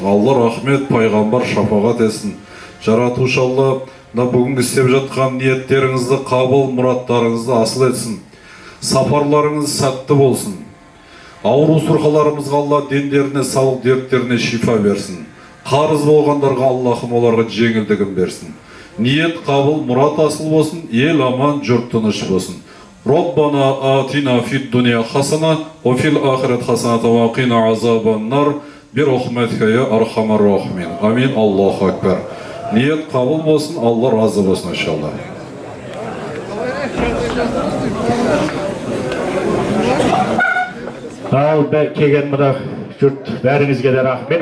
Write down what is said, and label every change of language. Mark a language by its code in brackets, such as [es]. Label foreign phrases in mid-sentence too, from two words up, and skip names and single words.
[kk] Алла рахмет, пайғамбар шапағат етсін. Жаратушы Алла, бүгін істеп жатқан ниеттеріңізді қабыл, мұраттарыңызды асыл етсін. Сапарларыңыз сәтті болсын. Ауру сұрқаларымызға Алла дендеріне, салық дерттеріне шифа берсін. Қарыз болғандарға Аллахым оларға жеңілдігін берсін. Ниет қабыл, мұрат асыл болсын, ел аман, жұрт тыныш болсын. [ar] ربنا آتنا في الدنيا حسنة وفي الآخرة حسنة وقنا عذاب النار برحمتك يا أرحم الراحمين. آمين. الله أكبر. [tr] Niyet kabul olsun. Allah razı olsun inşallah. [kk] Al kelgen mıda jurt bäriňizge de rahmet.